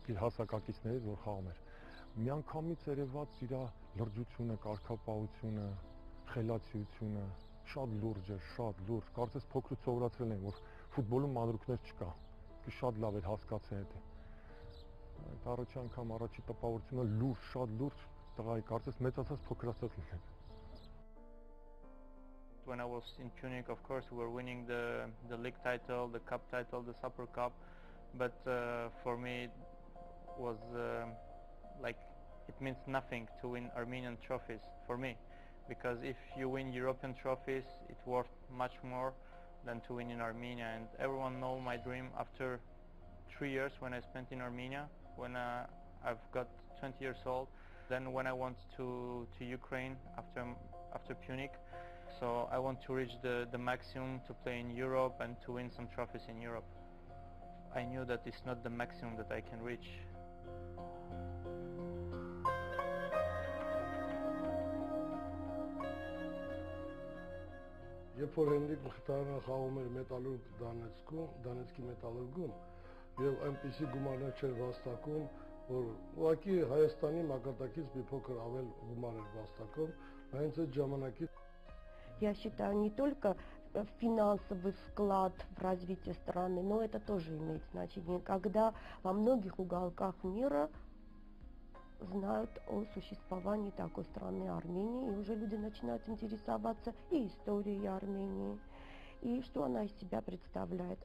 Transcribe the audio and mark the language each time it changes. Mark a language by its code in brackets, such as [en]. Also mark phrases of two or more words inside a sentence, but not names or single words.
[hy] իր հասակակիցներից, որ խաղում էր։ Միանգամից երևաց իր լրջությունը, կարգապահությունը, խելացիությունը, շատ լուրջ էր, շատ լուրջ։ Կարծես փոքրուց սովորացրել են, որ ֆուտբոլում մանրուքներ չկա։ Շատ լավ էր հասկացել դա։ Այդ առաջի անգամ առաջի տպավորությունը լուրջ, շատ լուրջ տղայի, կարծես մեծացած փոքրացած լինել։ [en] When I was in Punic, of course, we were winning the league title, the cup title, the Super Cup, but for me it was like it means nothing to win Armenian trophies for me, because if you win European trophies, it's worth much more than to win in Armenia. And everyone knows my dream after 3 years when I spent in Armenia, when I've got 20 years old, then when I went to Ukraine after Punic. So I want to reach the maximum to play in Europe and to win some trophies in Europe. I knew that it's not the maximum that I can reach. [hy] Երբ որ Գենրիխ Մխիտարյանը խաղում էր Մետալուրգ Դոնեցկի Մետալուրգում, եւ այնպիսի գումարներ չէր վաստակում, որ ուղղակի Հայաստանի մակարդակից մի փոքր ավել գումար էր վաստակում, հենց այդ ժամանակից [ru] Я считаю, не только финансовый вклад в развитие страны, но это тоже имеет значение, когда во многих уголках мира знают о существовании такой страны Армении, и уже люди начинают интересоваться и историей Армении, и что она из себя представляет.